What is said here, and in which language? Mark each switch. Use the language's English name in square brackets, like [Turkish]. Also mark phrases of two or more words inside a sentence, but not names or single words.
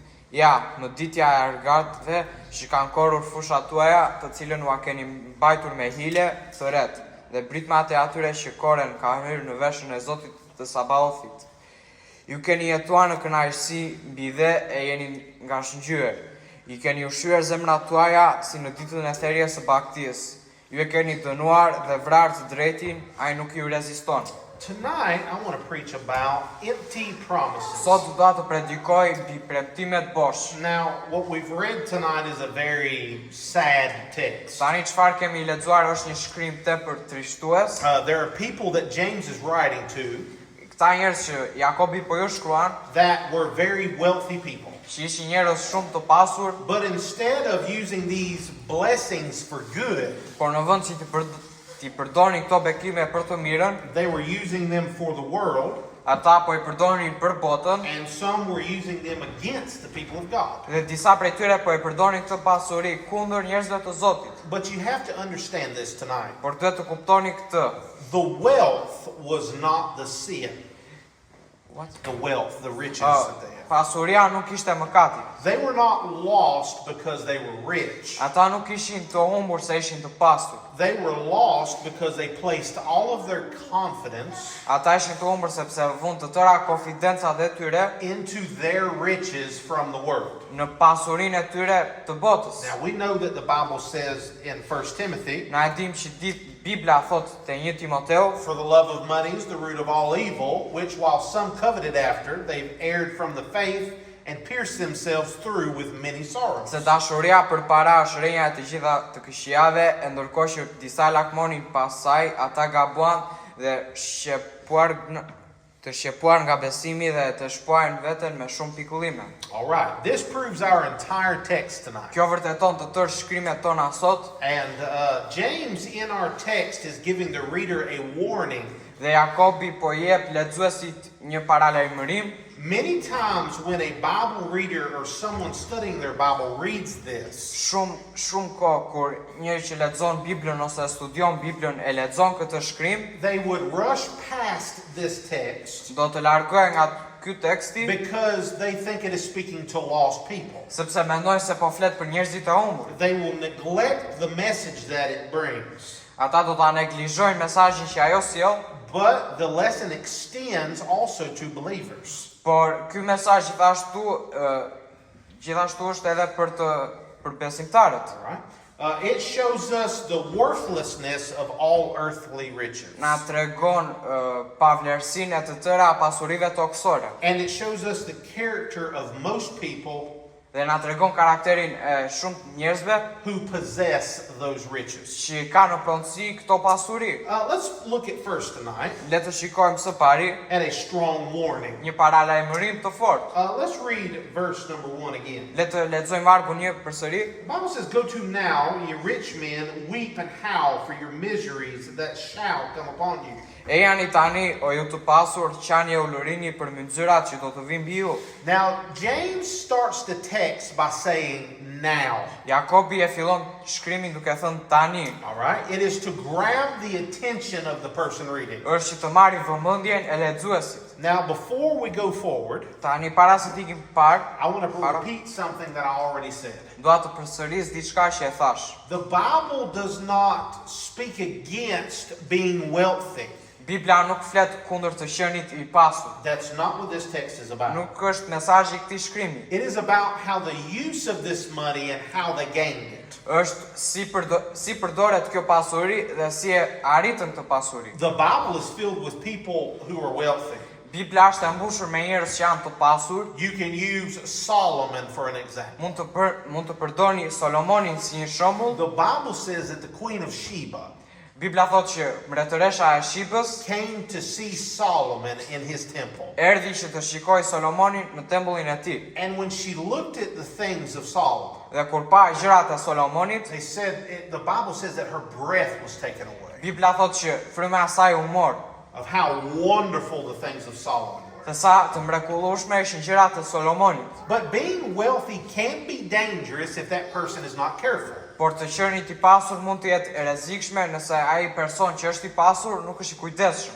[Albanian] Ja, në ditja e argatëve që kanë korrur fushat tuaja, të cilën ua keni mbajtur me hile, thëret, dhe britmat e atyre që korren ka hyrë në veshën e Zotit të Sabaothit. Ju keni jetuar në kënaqësi mbi dhe e jeni nga shëngjyer. I keni ushqyer zemrat tuaja si në ditën e thërjes së Baktisë. Ju e keni dënuar dhe vrarë të drejtin, ai nuk ju reziston. [English] Tonight, I want to preach about empty promises. [Albanian] Sot do të predikoj mbi premtimet bosh. [English] Now, what we've read tonight is a very sad text. [Albanian] Tani çfarë kemi lexuar është një shkrim tepër trishtues. [English] There are people that James is writing to [Albanian] Këta njerëz që Jakobi po ju shkruan, [English] that were very wealthy people. [Albanian] që ishin njerëz shumë të pasur, [English] But instead of using these blessings for good, [Albanian] por në vend që t'i përdorin këto bekime për të mirën, [English] they were using them for the world, [Albanian] ata po i përdorin për botën, [English] and some were using them against the people of God. [Albanian] dhe disa prej tyre po i përdorin këtë pasuri kundër njerëzve të Zotit. [English] But you have to understand this tonight. [Albanian] Por duhet të kuptoni këtë. [English] The wealth was not the sin. What? The wealth, the riches that they had. [Albanian] Pasuria nuk ishte mëkati. [English] They were not lost because they were rich. [Albanian] Ata nuk ishin të humbur se ishin të pasur. [English] They were lost because they placed all of their confidence [Albanian] Ata ishin të humbur sepse vënë të tëra konfidencat e tyre [English] into their riches from the world. [Albanian] në pasurinë e tyre të botës. [English] Now we know that the Bible says in 1 Timothy, [Albanian] Na e dim që Bibla thot te 1 Timoteu, [English] for the love of money is the root of all evil, which while some coveted after, they've erred from the faith and pierced themselves through with many sorrows. [Albanian] se dashuria për para është rrënja e të gjitha të këqijave, e ndërkohë që disa lakmonin pas saj, ata gabuan dhe të shqepuar nga besimi dhe të shpojnë veten me shumë pikullime. [English] All right, this proves our entire text tonight. [Albanian] Kjo vërteton të tërë shkrimet tona sot, [English] And James in our text is giving the reader a warning. [Albanian] dhe Jakobi po jep lexuesit një paralajmërim. [English] Many times when a Bible reader or someone studying their Bible reads this, [Albanian] Shumë kohë kur njëri që lexon Biblën ose studion Biblën e lexon këtë shkrim, [English] they would rush past this text [Albanian] do të largohej nga ky teksti [English] because they think it is speaking to lost people. [Albanian] sepse mendojnë se po flet për njerëzit e humbur. [English] They will neglect the message that it brings. [Albanian] Ata do ta neglizhojnë mesazhin që ajo sjell, [English] But the lesson extends also to believers. [Albanian] por ky mesazh gjithashtu është edhe për besimtarët. [English] All right? It shows us the worthlessness of all earthly riches. [Albanian] Na tregon pavlerësinë e të tëra pasurive toksore. [English] And it shows us the character of most people [Albanian] Dhe na tregon karakterin e shumë njerëzve [English] who possess those riches. [Albanian] që kanë në pronësi këto pasuri. [English] Let's look at first tonight [Albanian] Le të shikojmë së pari [English] at a strong warning. [Albanian] një paralajmërim të fortë. [English] Let's read verse number 1 again. [Albanian] Le të lexojmë vargu 1 përsëri. [English] The Bible says, "Go to now, ye rich men, weep and howl for your miseries that shall come upon you." [Albanian] E jani tani, o ju të pasur, qani e ulurini për mynxyrat që do të vinë mbi ju. [English] Now, James starts the text by saying now. [Albanian] Jakobi e fillon shkrimin duke thënë tani. [English] All right? It is to grab the attention of the person reading. [Albanian] Është që të marrë vëmendjen e lexuesit. [English] Now, before we go forward, [Albanian] Tani para se të ikim parë, [English] I want to repeat something that I already said. [Albanian] dua të përsëris diçka që e thash. [English] The Bible does not speak against being wealthy. [Albanian] Bibla nuk flet kundër të qenit i pasur. [English] That's not what this text is about. [Albanian] Nuk është mesazhi i këtij shkrimi. [English] It is about how the use of this money and how they gained it. [Albanian] Është si përdoret kjo pasuri dhe si e arritën këtë pasuri. [English] The Bible is filled with people who are wealthy. [Albanian] Bibla është e mbushur me njerëz që janë të pasur. [English] You can use Solomon for an example. [Albanian] Mund të përdorni Solomonin si një shembull. [English] The Bible says that the Queen of Sheba [Albanian] Bibla thotë që mbretëresha e Shqipës [English] came to see Solomon in his temple. [Albanian] erdhi që të shikojë Solomonin në tempullin e tij. [English] And when she looked at the things of Solomon, [Albanian] Dhe kur pa gjërat e Solomonit, [English] the Bible says that her breath was taken away. [Albanian] Bibla thotë që fryma e saj u mor. [English] Of how wonderful the things of Solomon were. [Albanian] Dhe sa të mrekullueshme ishin gjërat e Solomonit. [English] But being wealthy can be dangerous if that person is not careful. [Albanian] Por të qenit i pasur mund të jetë e rrezikshme nëse ai person që është i pasur nuk është i kujdesshëm.